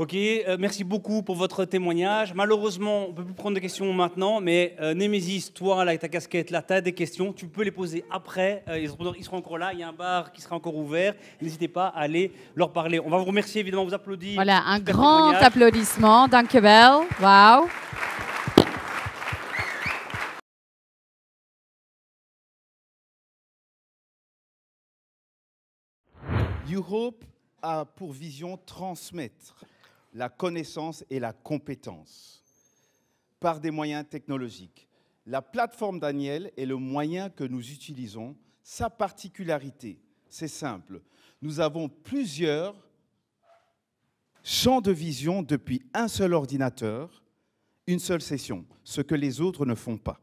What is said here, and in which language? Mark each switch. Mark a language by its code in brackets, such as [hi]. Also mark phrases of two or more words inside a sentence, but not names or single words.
[fr] Ok, merci beaucoup pour votre témoignage. Malheureusement, on ne peut plus prendre de questions maintenant, mais Némésis, toi, là, avec ta casquette, là, tu as des questions, tu peux les poser après. Ils seront encore là, il y a un bar qui sera encore ouvert. N'hésitez pas à aller leur parler. On va vous remercier, évidemment, vous applaudir. Voilà, un grand applaudissement. [nl] Dank je wel. Wauw. [fr] YouHope a pour vision transmettre la connaissance et la compétence par des moyens technologiques. La plateforme Daniel est le moyen que nous utilisons. Sa particularité, c'est simple. Nous avons plusieurs champs de vision depuis un seul ordinateur, une seule session, ce que les autres ne font pas.